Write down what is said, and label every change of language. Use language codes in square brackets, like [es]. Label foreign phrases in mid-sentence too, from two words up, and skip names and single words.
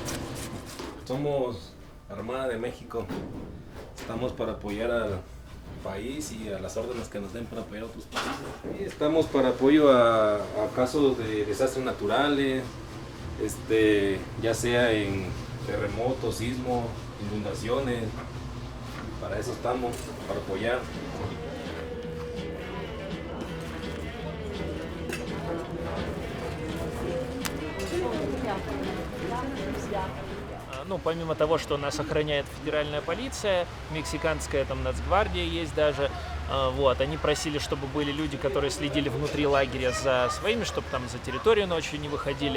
[es] Somos Armada de México, estamos para apoyar al país y a las órdenes que nos den para apoyar a otros países. Y estamos para apoyo a casos de desastres naturales, ya sea en terremotos, sismos, inundaciones, para eso estamos, para apoyar. [ru] Ну, помимо того, что нас охраняет федеральная полиция, мексиканская там нацгвардия есть даже, вот, они просили, чтобы были люди, которые следили внутри лагеря за своими, чтобы там за территорию ночью не выходили.